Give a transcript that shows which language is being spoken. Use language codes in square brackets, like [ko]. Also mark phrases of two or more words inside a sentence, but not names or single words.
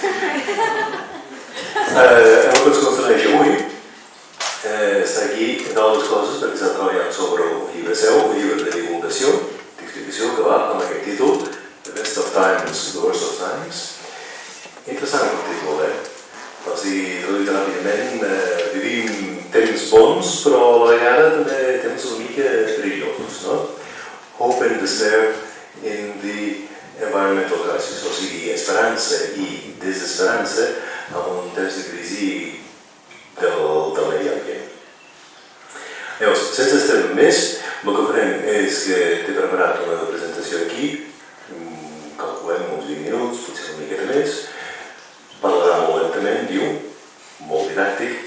[ca] El que ens concerneix avui està aquí, entre altres coses, perquè està treballant sobre un llibre seu, un llibre de divulgació, d'explicació, que va amb aquest títol, [en] The Best of Times, The Worst of Times. [ca] Interessant aquest títol, O sigui, traduït ràpidament, vivim temps bons, però a la vegada també temps una mica perillosos, no? [en] Hope and despair in the environmental crisis, [ca] o sigui, esperança i desesperança en un temps de crisi del medi ambient. Llavors, sense estar més, el que farem és que t'he preparat una presentació aquí, calculem uns 20 minuts, potser una miqueta més, parlarà molt lentament, diu, molt didàctic.